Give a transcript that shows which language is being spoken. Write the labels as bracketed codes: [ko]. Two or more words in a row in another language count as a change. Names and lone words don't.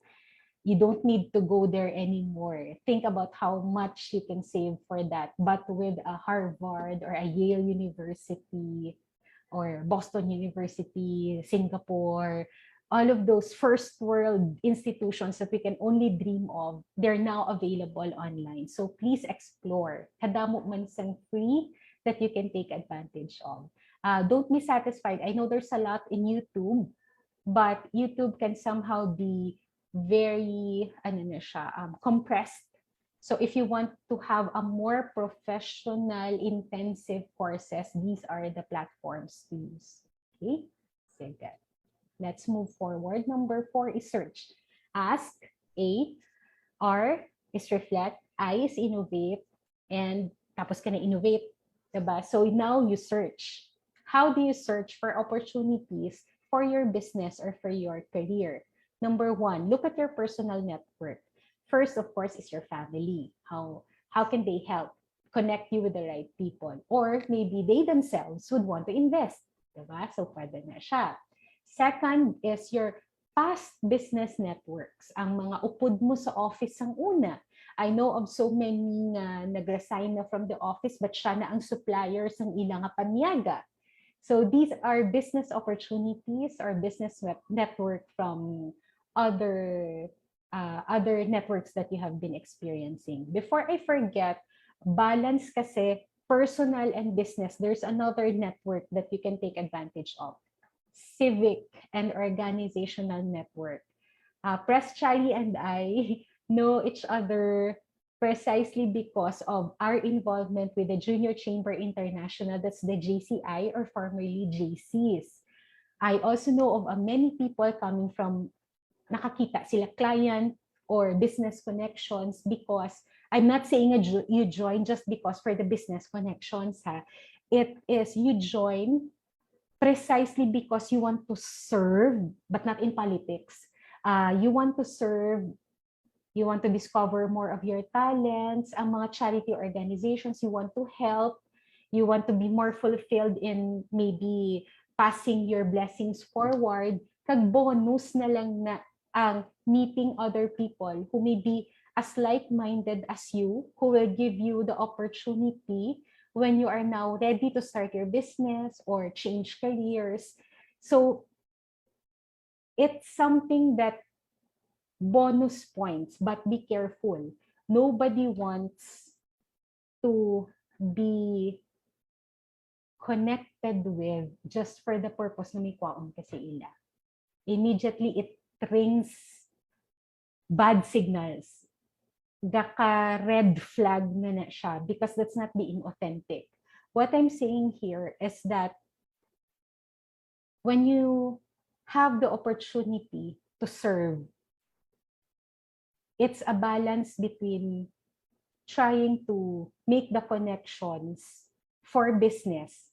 [en] You don't need to go there anymore. Think about how much you can save for that. But with a Harvard or a Yale University or Boston University, Singapore, all of those first world institutions that we can only dream of, they're now available online. So please explore. [hil] Kadamo man sang [en] free that you can take advantage of. Don't be satisfied. I know there's a lot in YouTube, but YouTube can somehow be very compressed. So if you want to have a more professional, intensive courses, these are the platforms to use. Okay, sige. Let's move forward. Number 4 is search. Ask, A. R is reflect, I is innovate, and [tl] tapos ka na [en] innovate, diba? So now you search. How do you search for opportunities for your business or for your career? Number 1, look at your personal network. First, of course, is your family. How can they help connect you with the right people? Or maybe they themselves would want to invest. [tl] Diba? So pwede na siya. [en] Second is your past business networks. [hil] Ang mga upod mo sa office ang una. [en] I know of so many [hil] na nag-resign na [en] from the office, but [hil] siya na ang suppliers ng ilang panyaga. [en] So these are business opportunities or business network from other networks that you have been experiencing. Before I forget, balance kasi personal and business. There's another network that you can take advantage of. Civic and organizational network. Press Charlie and I know each other precisely because of our involvement with the Junior Chamber International, that's the JCI or formerly JCs. I also know of many people coming from, [hil] nakakita sila [en] client, or business connections, because I'm not saying you join just because for the business connections. It is you join precisely because you want to serve, but not in politics. You want to serve, you want to discover more of your talents, [hil] ang mga [en] charity organizations you want to help, you want to be more fulfilled in maybe passing your blessings forward, [hil] kag bonus na lang na ang [en] meeting other people who may be as like-minded as you, who will give you the opportunity when you are now ready to start your business or change careers. So it's something that bonus points, but be careful. Nobody wants to be connected with just for the purpose [hil] na may kwaon kasi ila. [en] Immediately, it rings bad signals. Gaka red flag [hil] na siya [en] because that's not being authentic. What I'm saying here is that when you have the opportunity to serve, it's a balance between trying to make the connections for business.